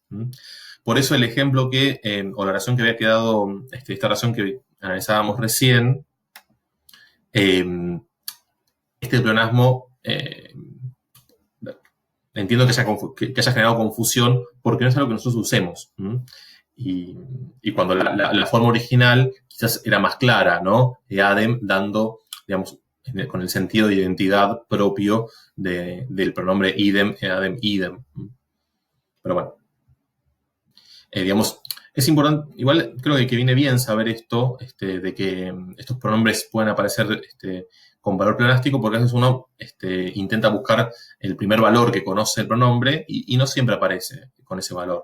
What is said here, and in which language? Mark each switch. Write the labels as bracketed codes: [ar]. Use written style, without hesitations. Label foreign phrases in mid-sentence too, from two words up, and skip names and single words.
[es] Por eso el ejemplo que, o la oración que había quedado, esta oración que analizábamos recién, este pleonasmo, entiendo que haya generado confusión porque no es algo que nosotros usemos. Y cuando la forma original quizás era más clara, ¿no? Adem dando, digamos, con el sentido de identidad propio del pronombre [la] idem, adem, idem. [es] Pero bueno. Digamos, es importante, igual creo que viene bien saber esto, de que estos pronombres pueden aparecer con valor pleonástico, porque a veces uno intenta buscar el primer valor que conoce el pronombre y no siempre aparece con ese valor.